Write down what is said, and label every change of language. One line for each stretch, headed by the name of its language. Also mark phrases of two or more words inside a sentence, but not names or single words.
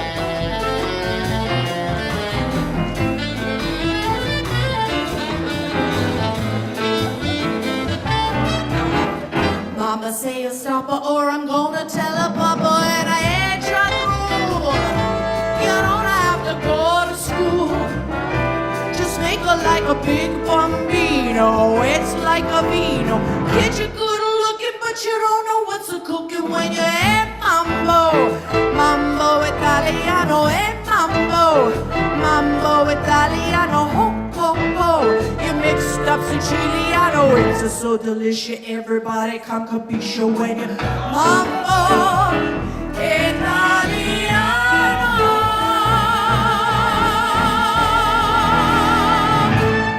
English: Mama say stop her or I'm gonna tell her papa, and I ain't trying to rule. You don't have to go to school. Just make her like a big bambino. It's like a vino. Kid, you're good looking, but you don't know what's a cooking when you're hey, mambo,
Italian: mambo italiano,
English: hey, mambo,
Italian: mambo italiano,
English: ho, ho, ho. You mixed up Siciliano, it's so delicious. Everybody
Italian: come capisce
English: when you mambo italiano.